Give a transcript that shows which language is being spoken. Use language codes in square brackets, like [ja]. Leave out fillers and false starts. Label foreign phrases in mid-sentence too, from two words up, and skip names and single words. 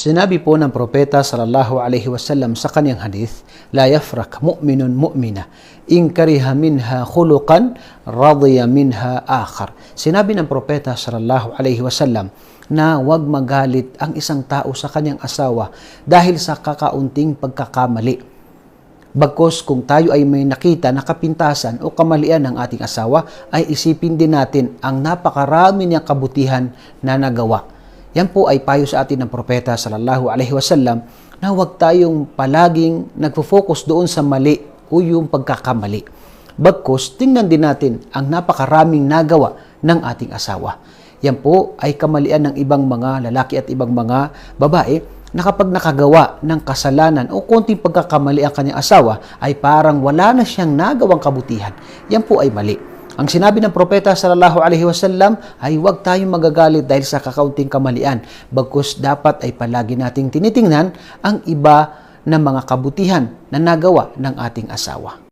[tl] Sinabi po ng propeta [ar] صلى الله عليه وسلم [tl] sa kanyang hadith, [ar] لا يفرك مؤمن مؤمنة إن كره منها خلقا رضي منها آخر. [tl] Sinabi ng propeta [ar] صلى الله عليه وسلم [tl] na huwag magalit ang isang tao sa kanyang asawa dahil sa kakaunting pagkakamali. Bagkus kung tayo ay may nakita na kapintasan o kamalian ng ating asawa, ay isipin din natin ang napakarami niyang kabutihan na nagawa. Yan po ay payo sa atin ng propeta [ar] صلى الله عليه وسلم [tl] na huwag tayong palaging nagfo-focus doon sa mali o yung pagkakamali. Bagkus, tingnan din natin ang napakaraming nagawa ng ating asawa. Yan po ay kamalian ng ibang mga lalaki at ibang mga babae na kapag nakagawa ng kasalanan o konting pagkakamali ang kanyang asawa ay parang wala na siyang nagawang kabutihan. Yan po ay mali. Ang sinabi ng propeta [ar] صلى الله عليه وسلم [tl] ay huwag tayong magagalit dahil sa kakaunting kamalian. Bagkus dapat ay palagi nating tinitingnan ang iba na mga kabutihan na nagawa ng ating asawa.